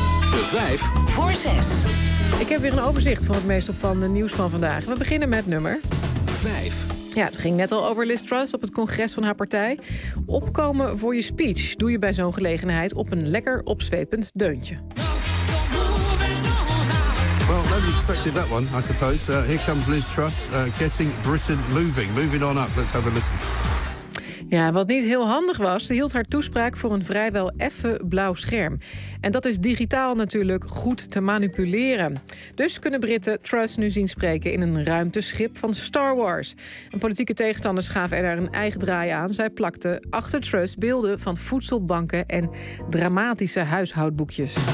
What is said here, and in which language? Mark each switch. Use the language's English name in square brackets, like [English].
[Dutch] De 5 voor 6. Ik heb weer een overzicht van het meest opvallende nieuws van vandaag. We beginnen met nummer 5. Ja, het ging net al over Liz Truss op het congres van haar partij. Opkomen voor je speech doe je bij zo'n gelegenheid op een lekker opzwepend deuntje. [English] Well, no. Only expected that one, I suppose. Here comes Liz Truss, getting Britain moving. Moving on up, let's have a listen. [Dutch] Ja, wat niet heel handig was, ze hield haar toespraak voor een vrijwel effe blauw scherm. En dat is digitaal natuurlijk goed te manipuleren. Dus kunnen Britten Truss nu zien spreken in een ruimteschip van Star Wars. En politieke tegenstanders gaven er een eigen draai aan. Zij plakten achter Truss beelden van voedselbanken en dramatische huishoudboekjes.